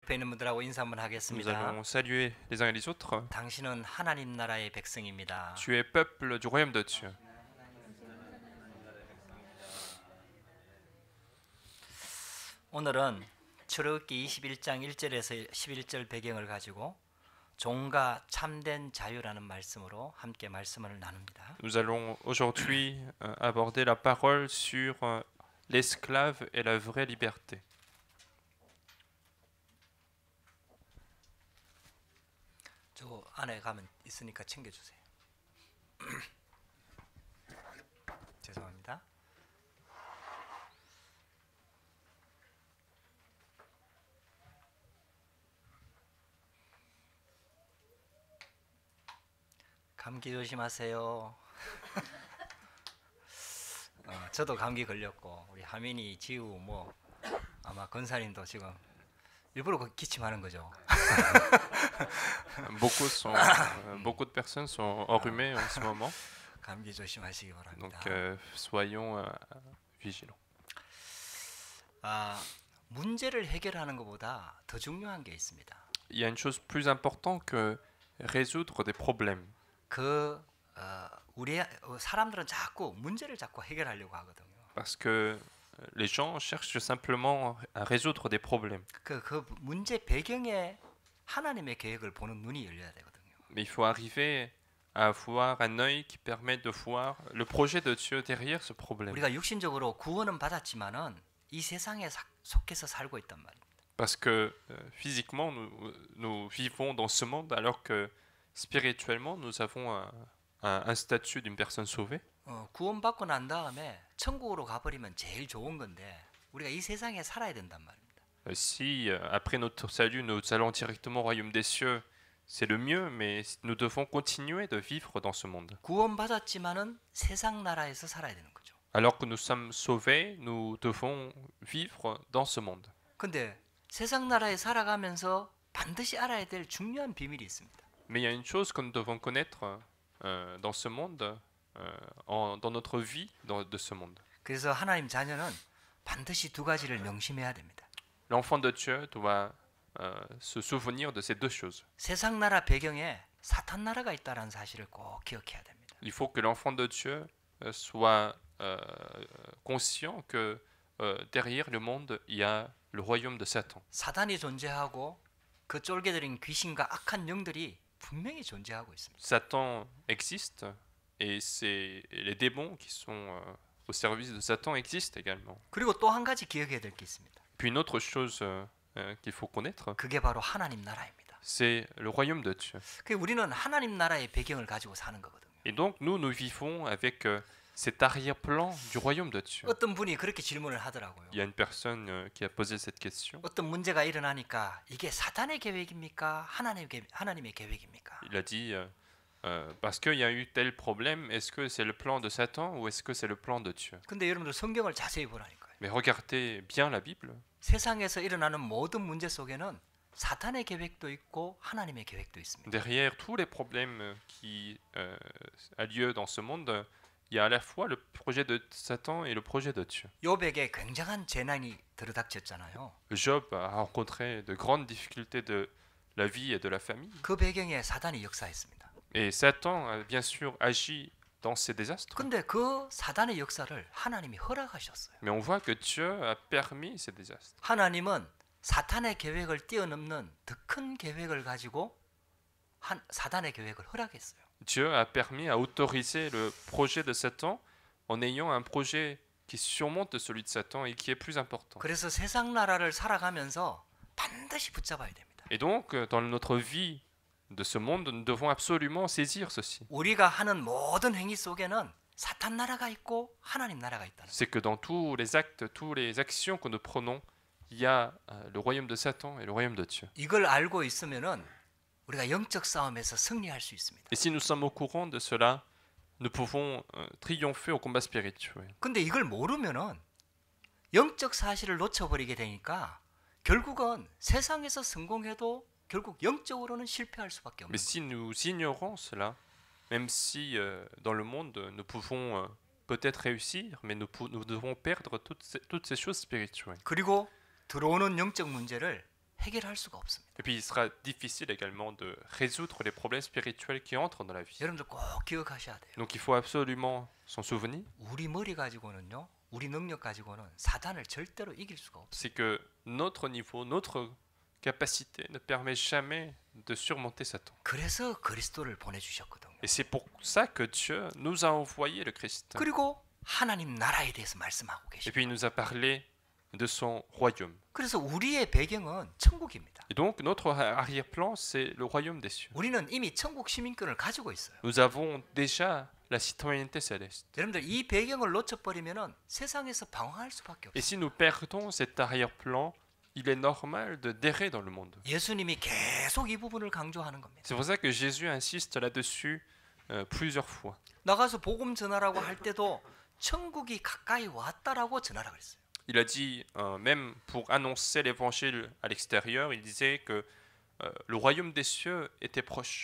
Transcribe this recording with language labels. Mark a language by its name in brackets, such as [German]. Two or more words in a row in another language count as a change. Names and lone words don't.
[Korean] 옆에 있는 분들하고 인사 한번 [French] Nous [Korean] 하겠습니다. [French] allons saluer les uns et les autres. [Korean] 당신은 하나님 나라의 백성입니다. [French] Tu es peuple du royaume de Dieu. [Korean] 오늘은 출애굽기 21장 1절에서 11절 배경을 가지고 종과 참된 자유라는 말씀으로 함께 말씀을 나눕니다. [French] Nous allons aujourd'hui aborder la parole sur l'esclave et la vraie liberté. [Korean] 저 안에 가면 있으니까 챙겨주세요. 죄송합니다. 감기 조심하세요. 저도 감기 걸렸고 우리 하민이, 지우, 뭐 아마 건사님도 지금 일부러 기침하는 거죠. [French] Beaucoup de personnes sont enrhumées en ce moment, [Korean] 감기 조심하시기 [French] donc [Korean] 바랍니다. [French] soyons vigilants. [Korean] 문제를 해결하는 것보다 더 중요한 게 있습니다. [French] Il y a une chose plus importante que résoudre des problèmes. [Korean] 우리 사람들은 자꾸 문제를 자꾸 해결하려고 하거든요. [French] Parce que les gens cherchent simplement à résoudre des problèmes. [Korean] 그 문제 배경에 하나님의 계획을 보는 눈이 열려야 되거든요. [French] Mais il faut arriver à avoir un œil qui permet de voir le projet de Dieu derrière ce problème. [Korean] 우리가 육신적으로 구원은 받았지만은 이 세상에 속해서 살고 있단 말입니다. [French] Parce que physiquement, nous vivons dans ce monde, alors que spirituellement, nous avons un statut d'une personne sauvée. [Korean] 구원받고 난 다음에 천국으로 가버리면 제일 좋은 건데 우리가 이 세상에 살아야 된단 말입니다. [French] Si après notre salut, nous allons directement au royaume des cieux, c'est le mieux, mais nous devons continuer de vivre dans ce monde. [Korean] 구원받았지만은 세상 나라에서 살아야 되는 거죠. [French] Alors que nous sommes sauvés, nous devons vivre dans ce monde. [Korean] 근데 세상 나라에 살아가면서 반드시 알아야 될 중요한 비밀이 있습니다. [French] Mais il y a une chose que nous devons connaître dans ce monde, dans notre vie de ce monde. [Korean] 그래서 하나님 자녀는 반드시 두 가지를 명심해야 됩니다. [French] L'enfant de Dieu doit se souvenir de ces deux choses. [Korean] 세상 나라 배경에 사탄 나라가 있다는 사실을 꼭 기억해야 됩니다. [French] Il faut que l'enfant de Dieu soit conscient que derrière le monde, il y a le royaume de Satan. [Korean] 사단이 존재하고 그 쫄개들인 귀신과 악한 영들이 분명히 존재하고 있습니다. [French] Satan existe et les démons qui sont au service de Satan existent également. [Korean] 그리고 또 한 가지 기억해야 될 게 있습니다. [French] Puis une autre chose qu'il faut connaître, [Korean] 그게 바로 하나님 나라입니다. [French] c'est le royaume de Dieu. [Korean] 우리는 하나님 나라의 배경을 가지고 사는 거거든요. [French] Et donc nous vivons avec cet arrière-plan du royaume de Dieu. [Korean] 어떤 분이 그렇게 질문을 하더라고요. [French] Il y a une personne qui a posé cette question. [Korean] 어떤 문제가 일어나니까 이게 사탄의 계획입니까? 하나님의 계획입니까? [French] Il a dit parce qu'il y a eu tel problème, est-ce que c'est le plan de Satan ou est-ce que c'est le plan de Dieu? [Korean] 근데 여러분들 성경을 자세히 보라니까요. [French] Mais regardez bien la Bible. [Korean] 세상에서 일어나는 모든 문제 속에는 사탄의 계획도 있고 하나님의 계획도 있습니다. [French] Derrière tous les problèmes qui a lieu dans ce monde, il y a à la fois le projet de Satan et le projet de Dieu. [Korean] 욥에게 굉장한 재난이 들어닥쳤잖아요. [French] Job a rencontré de grandes difficultés de la vie et de la famille. [Korean] 그 배경에 사단이 역사했습니다. [French] Et Satan a bien sûr agi dans ces désastres. [Korean] 근데 그 사단의 역사를 하나님이 허락하셨어요. [French] Mais on voit que Dieu a permis ces désastres. [Korean] 하나님은 사탄의 계획을 뛰어넘는 더 큰 계획을 가지고 사단의 계획을 허락했어요. [French] Dieu a permis, a autorisé le projet de Satan en ayant un projet qui surmonte celui de Satan et qui est plus important. [Korean] 그래서 세상 나라를 살아가면서 반드시 붙잡아야 됩니다. [French] Et donc, dans notre vie de ce monde, nous devons absolument saisir ceci. [Korean] 우리가 하는 모든 행위 속에는 사탄 나라가 있고 하나님 나라가 있다는. [French] C'est que dans tous les actes, toutes les actions que nous prenons, il y a le royaume de Satan et le royaume de Dieu. [Korean] 이걸 알고 있으면은 우리가 영적 싸움에서 승리할 수 있습니다. [French] Et si nous sommes au courant de cela, nous pouvons triompher au combat spirituel. [Korean] 근데 이걸 모르면은 영적 사실을 놓쳐버리게 되니까 결국은 세상에서 성공해도 결국 영적으로는 실패할 수밖에 없는 [French] Mais [Korean] 거예요. [French] si nous ignorons cela, même si dans le monde nous pouvons peut-être réussir, mais nous devons perdre toutes ces choses spirituelles. [Korean] 그리고 들어오는 영적 문제를 해결할 수가 없습니다. [French] Et puis il sera difficile également de résoudre les problèmes spirituels qui entrent dans la vie. [Korean] 여러분들 꼭 기억하셔야 돼요. [French] Donc il faut absolument s'en souvenir, [Korean] 우리 머리 가지고는요, 우리 능력 가지고는 사단을 절대로 이길 수가 없어요. [French] c'est que notre niveau, notre capacité ne permet jamais de surmonter Satan. [Korean] 그래서 그리스도를 보내주셨거든요. [French] Et c'est pour ça que Dieu nous a envoyé le Christ. [Korean] 그리고 하나님 나라에 대해서 말씀하고 [French] Et [Korean] 계십니다. [French] puis il nous a parlé de son royaume. [Korean] 그래서 우리의 배경은 천국입니다. [French] Et donc notre arrière-plan, c'est le royaume des cieux. [Korean] 우리는 이미 천국 시민권을 가지고 있어요. [French] Nous avons déjà la citoyenneté céleste. [Korean] 여러분들 이 배경을 놓쳐버리면 세상에서 방황할 수밖에 [French] Et [Korean] 없어요. [French] si nous perdons cet arrière-plan, il est normal de d'errer dans le monde. [Korean] 예수님이 계속 이 부분을 강조하는 겁니다. [French] C'est pour ça que Jésus insiste là-dessus plusieurs fois. [Korean] 나가서 복음 전하라고 할 때도 천국이 가까이 왔다라고 전하라 그랬어요. [French] Il a dit, même pour annoncer l'évangile à l'extérieur, il disait que le royaume des cieux était proche.